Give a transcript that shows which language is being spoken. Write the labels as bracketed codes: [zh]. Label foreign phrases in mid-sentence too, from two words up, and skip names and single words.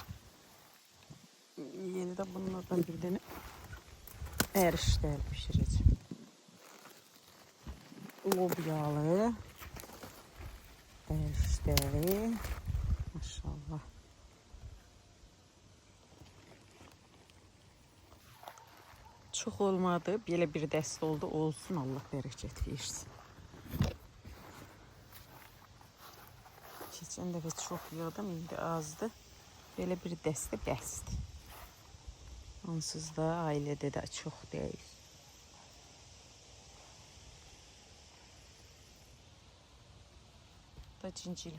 [tr] Yeni de bunlardan bir tane erişte pişireceğim. Lobyalı erişteli. Maşallah. Çok olmadı. [az] Belə bir dəstə oldu. Olsun, Allah bərəkət versin. Keçən dəfə çox yığdım, indi azdı. Belə bir dəstə bəsdir. Onsuz da ailədə də çox deyil. Da cincil.